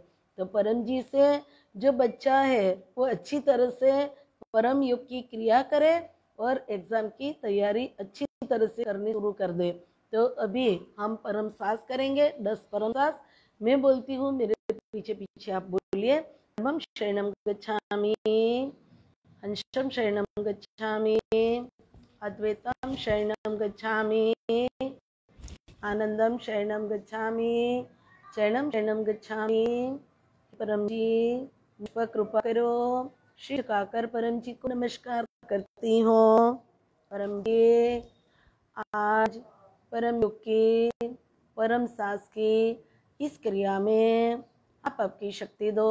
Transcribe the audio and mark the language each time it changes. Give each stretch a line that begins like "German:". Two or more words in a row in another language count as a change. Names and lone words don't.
Hindi: तो परम जी से जो बच्चा है वो अच्छी तरह से परम योग की क्रिया करे और एग्जाम की तैयारी अच्छी तरह से करनी शुरू कर दे। तो अभी हम परम सांस करेंगे, 10 परम सांस मैं बोलती हूँ, मेरे पीछे पीछे आप बोलिए।
Pali: परमं शरणं गच्छामि, हंसं शरणं गच्छामि, अद्वैतं शरणं गच्छामि, आनंदम शरणं गच्छामि, शरणं शरणं गच्छामि।
Hindi: परम जी मुझ पर कृपा करो। श्री काकर परम जी को नमस्कार करती हूँ। परम जी आज परम योग की परम सांस की इस क्रिया में आप आपकी शक्ति दो।